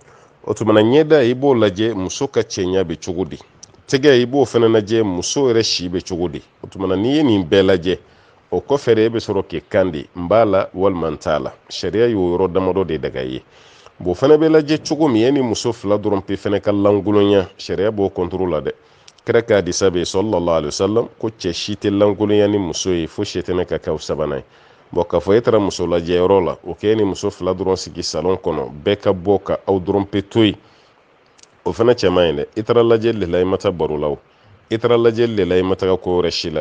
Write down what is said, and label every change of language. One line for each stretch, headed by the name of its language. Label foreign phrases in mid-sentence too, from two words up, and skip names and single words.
Bambara: O tumana ɲɛda i b'o lajɛ muso ka cɛɲa bɛ cogo di, tɛgɛ i b'o fana lajɛ muso yɛrɛ si bɛ cogo di. O tumana n'i ye nin bɛɛ lajɛ, o kɔfɛ de e bɛ sɔrɔ k'i kan di n b'a la walima n t'a la. Sariya y'o yɔrɔ damadɔ de daga i ye. Bon fana bɛ lajɛ cogo min, e ni muso fila dɔrɔn pe fana ka lankolonya, sariya b'o contrôle la dɛ. Kira ka hadisa bɛ
Arabic: صلى الله عليه وسلم
Bambara: ko cɛ si tɛ lankolonya ni muso ye fo sitana ka k'aw sabanan ye. Bon k'a fɔ e taara muso lajɛyɔrɔ la, o k'e ni muso fila dɔrɔn sigi salon kɔnɔ, bɛɛ ka bɔ ka aw dɔrɔn pe to yen, o fana cɛ man ɲi dɛ. I taara lajɛli de la i ma taa baro la o, i taara lajɛli de la i ma taga ko wɛrɛ si la.